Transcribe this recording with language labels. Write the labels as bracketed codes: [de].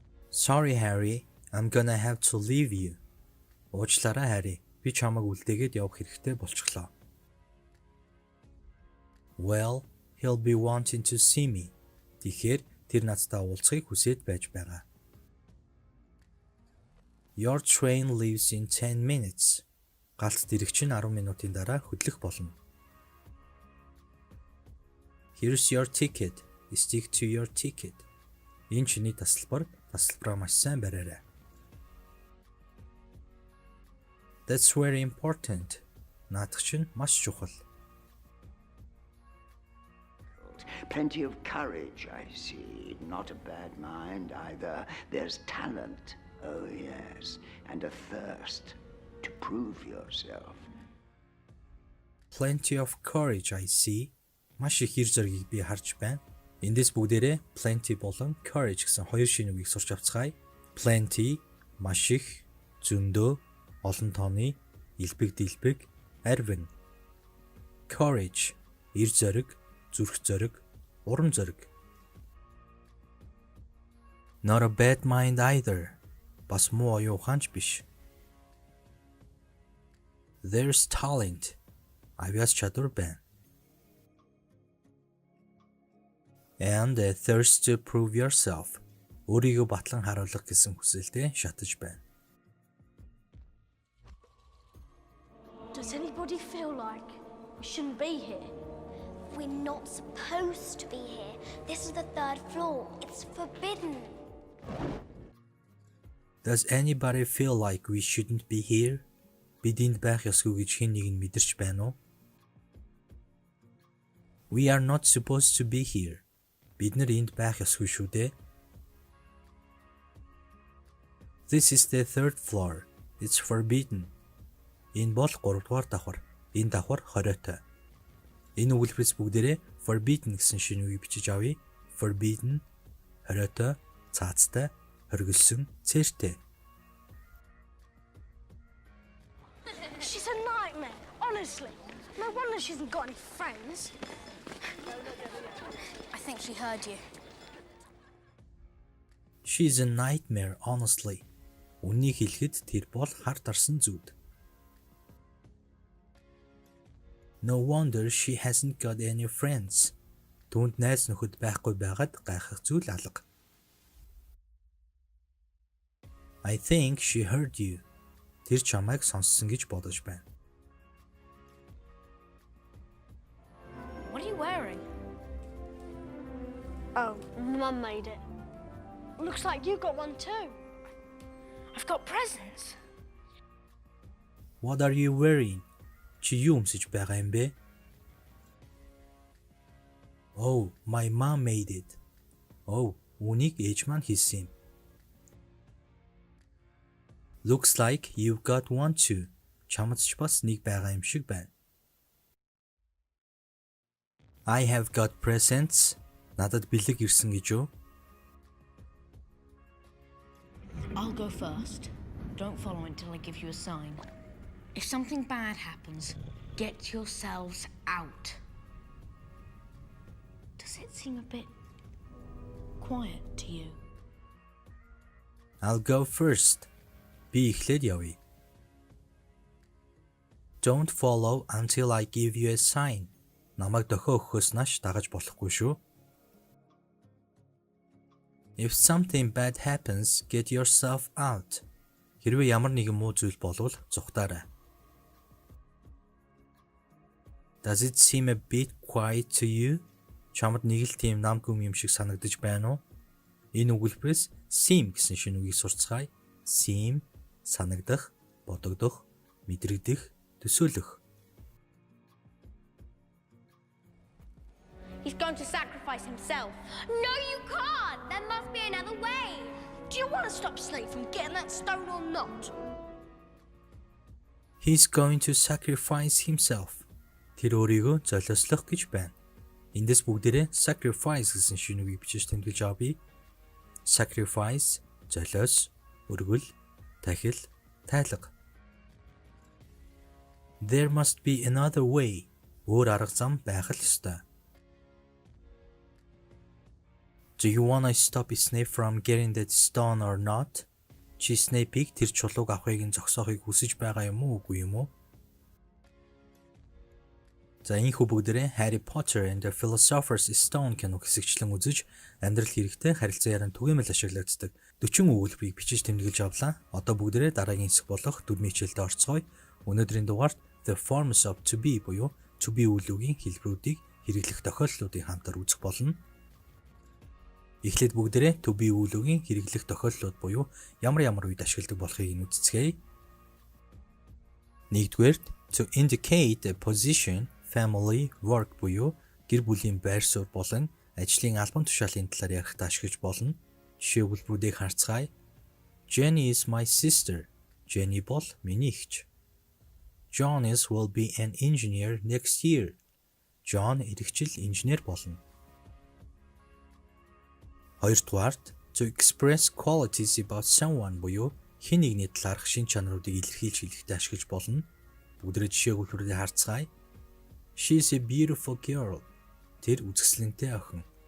[en] Sorry, Harry. I'm gonna have to leave you. [mn] Уучлаарай, Harry. Би чамайг үлдээгээд явах хэрэгтэй болчихлоо. [en] Well, he'll be wanting to see me. [mn] Тэгэхээр тэр надтай уулзахыг хүсээд байж байгаа. [en] Your train leaves in 10 minutes. [mn] Галт дэрэг чинь 10 минутын дараа хөдлөх болно. [en] Here's your ticket. Stick to your ticket. [mn] Энэ чиний тасалбар, тасалбараа маш сайн бариарай. [en] That's very important. [mn] Наадах чинь маш чухал. [en] Plenty of courage, I see. Not a bad mind either. There's talent, oh yes, and a thirst to prove yourself. Plenty of courage, I see. [mn] Маш их хэр зэргийг би харж байна. Эндээс бүгдээрээ plenty болон courage гэсэн хоёр шинэ үгийг сурч авцгаая. Plenty маш их, зөндөө, олон тооны, элбэг дэлбэг, арвин. Courage эр зориг, зүрх зориг, урам зориг. [en] Not a bad mind either. [mn] Бас муу оюун ухаанч биш. [en] There's talent. [mn] Авьяас чадвар байна. [en] And a thirst to prove yourself. [mn] Өөрийгөө батлан харуулах гэсэн хүсэлтэй шатаж байна. [en] Does anybody feel like we shouldn't be here? We're not supposed to be here. This is the 3rd floor. It's forbidden. Does anybody feel like we shouldn't be here? [mn] Бид энд байх ёсгүй гэж хэн нэг нь мэдэрч байна уу? [en] We are not supposed to be here. [mn] Бид нар энд байх ёсгүй шүү дээ. [en] This is the 3rd floor. It's forbidden. [mn] Энэ бол 3 дугаар давхар. Энэ давхар хориотой. Энэ өгүүлбэрээс бүгдээрээ forbidden гэсэн шинэ үгийг бичиж авъя. Forbidden, хориотой, цаацтай, хоригдсон, цээртэй. [en] She's a nightmare, honestly. No wonder she hasn't got any friends. I think she heard you. She's a nightmare, honestly. [mn] Үнийг хэлэхэд тэр бол хар тарсан зүуд. [en] No wonder she hasn't got any friends. [mn] Түүнд найз нөхөд байхгүй байгаад гайхах зүйл алга. [en] I think she heard you. [mn] Тэр чамайг сонссон гэж бодож байна. [en] What are you wearing? Oh, Mum made it. Looks like you got one too. I've got presents. What are you wearing? [mn] Чи юу өмсөж байгаа юм бэ? [en] Oh, my mom made it. [mn] Oh, үнийг ээж маань хийсэн юм. [en] Looks like you've got one too. [mn] Чамд ч бас нэг байгаа юм шиг байна. [en] I have got presents. [mn] Надад бэлэг ирсэн гэж юу? [en] I'll go first. Don't follow until I give you a sign. If something bad happens, get yourselves out. Does it seem a bit quiet to you? I'll go first. [mn] Би эхлээд явъя. [en] Don't follow until I give you a sign. [mn] Намайг дохио өгөхөөс нааш дагаж болохгүй шүү. [en] If something bad happens, get yourself out. [mn] Хэрвээ ямар нэгэн муу зүйл болвол зугтаарай. [en] Does it seem a bit quiet to you? [mn] Чамд нэг л тийм нам гүм юм шиг санагдаж байна уу? Энэ өгүүлбэрээс seem гэсэн шинэ үгийг сурцгаая. Seem санагдах, бодогдох, мэдрэгдэх, төсөөлөх. [en] He's going to sacrifice himself. No, you can't. There must be another way. Do you want to stop Snape from getting that stone or not? He's going to sacrifice himself. [mn] Тэр өөрийгөө золиослох гэж байна. Эндээс бүгдээрээ sacrifice гэсэн шинэ үгийг бичиж тэмдэглэж авъя. Sacrifice, золиос, өргөл, тахил, тайлга. [en] There must be another way. [mn] Өөр арга зам байх л ёстой. [en] Do you want to stop Snape from getting that stone or not? [mn] Чи Snape-ийг тэр чулууг авахыг нь зогсоохыг хүсэж байгаа юм уу үгүй юм уу? За энэхүү бүгдээрээ Harry Potter and the Philosopher's Stone киног хэсэгчлэн үзэж амьдрал хэрэгтэй харилцан яран түгээмэл ашиглагддаг 40 өгүүлбэрийг бичиж тэмдэглэж авлаа. Одоо бүгдээрээ дараагийн хэсэг болох дөрмийн хичээлд орцгоё. Өнөөдрийн дугаарт The Forms of To Be буюу To Be үйлүүгийн хэлбэрүүдийг хэрэглэх тохиолдлуудыг хамтар үзэх болно. Эхлээд бүгдээрээ To Be үйлүүгийн хэрэглэх тохиолдлууд буюу ямар үед ашигладаг болохыг нь үзцгээе. Нэгдүгээр [en] to indicate a position, family, work [mn] буюу гэр бүлийн байр суурь болон ажлын албан тушаалын талаар ярихдаа ашиглаж болно. Жишээ өгүүлбэрүүдийг харцгаая. [en] Jenny is my sister. [mn] Jenny бол миний эгч. [en] John will be an engineer next year. [mn] John ирэх жил инженер болно. Хоёрдугаарт [en] to express qualities about someone [mn] буюу хэн нэгний талаарх шин чанаруудыг илэрхийлж хэлэхдээ ашиглаж болно. Бүгдээ жишээ өгүүлбэрүүдийг харцгаая. [en] She is a beautiful girl. [mn] Тэр үзэсгэлэнтэй охин.